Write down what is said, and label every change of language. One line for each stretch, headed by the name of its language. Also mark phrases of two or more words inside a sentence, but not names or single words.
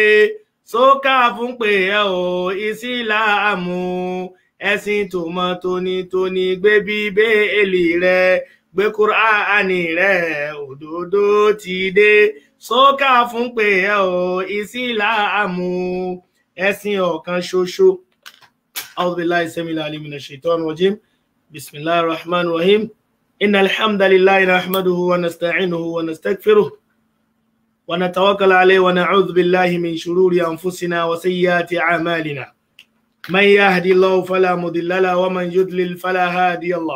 Yoruba: Sókà fún pé ẹ ò Ìsìlámù, ẹ̀sìn tó mọ́ tónítóní. Gbé Bíbélì rẹ, gbé Kùránì rẹ, òdodo ti dé. Sókà fún pé ẹ ò Ìsìlámù, ẹ̀sìn ọ̀kan ṣoṣo.
Arabic: أعوذ بالله السميع العليم من الشيطان الرجيم. بسم الله الرحمن الرحيم. إن الحمد لله نحمده ونستعينه ونستغفره ونتوكل عليه ونعوذ بالله من شرور أنفسنا وسيئات أعمالنا. من يهدي الله فلا مضل له ومن يضلل فلا هادي له.